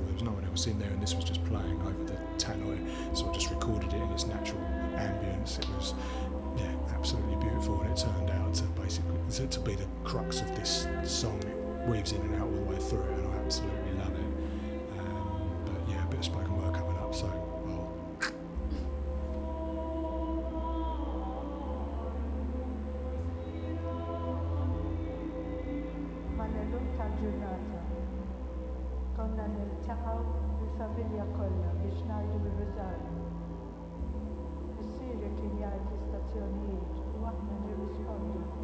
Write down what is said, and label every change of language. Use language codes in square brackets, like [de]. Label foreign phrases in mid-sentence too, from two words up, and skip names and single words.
[en] There was no one else in there, and this was just playing over the tannoy, so I just recorded it in its natural ambience. It was, absolutely beautiful, and it turned out to basically to be the crux of this song. It weaves in and out all the way through it, and I absolutely love it. But yeah, a bit of spoken word coming up, so well. [mt] Konna niltaqgħu bil-familja kollha biex ngħidu r-riżarju. Missieri kien jgħid l-istazzjonijiet u aħna nirrispondu.